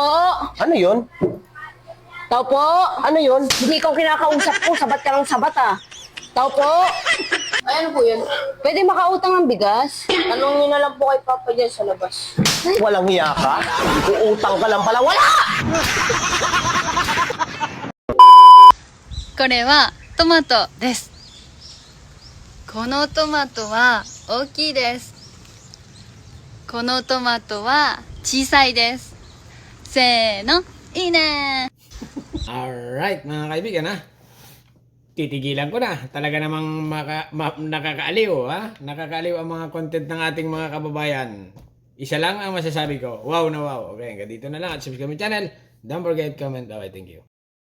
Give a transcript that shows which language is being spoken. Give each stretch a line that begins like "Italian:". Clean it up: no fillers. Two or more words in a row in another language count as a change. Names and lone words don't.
Filipino: Ano yun? Tao po! Ano yun? Hindi ikaw kinakausap ko. Sabat ka lang sabat ah. Tao po! Ay, ano po yun? Pwede makautang ng bigas? Tanongin na lang po kay Papa dyan sa labas. Walang hiya ka? Uutang ka lang pala. Wala!
Japanese: これはトマトです。このトマトは大きいです。このトマトは小さいです。せーの、いいね!
Filipino: Alright, mga kaibigan ha. Titigilan ko na. Talaga namang nakakaaliw ha. Nakakaaliw ang mga content ng ating mga kababayan. Isa lang ang masasabi ko. Wow na wow. Okay, hanggang dito na lang at
English: subscribe my channel. Don't forget, comment. Bye, thank you.